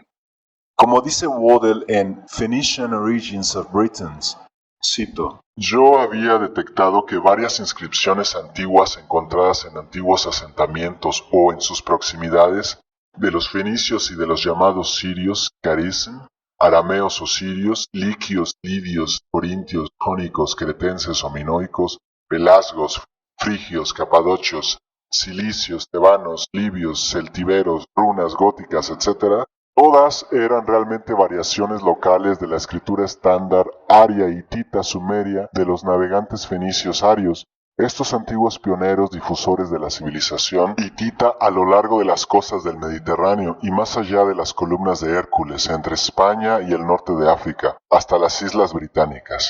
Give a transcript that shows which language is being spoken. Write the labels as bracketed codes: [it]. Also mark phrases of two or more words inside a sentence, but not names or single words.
[es] Como dice Waddell en Phoenician Origins of Britons, cito: "Yo había detectado que varias inscripciones antiguas encontradas en antiguos asentamientos o en sus proximidades de los fenicios y de los llamados sirios, carism, arameos o sirios, liquios, lidios, corintios, jónicos, cretenses o minoicos, pelasgos, frigios, capadocios, cilicios, tebanos, libios, celtiberos, runas góticas, etc., todas eran realmente variaciones locales de la escritura estándar aria hitita sumeria de los navegantes fenicios arios, estos antiguos pioneros difusores de la civilización hitita a lo largo de las costas del Mediterráneo y más allá de las columnas de Hércules entre España y el norte de África, hasta las Islas Británicas".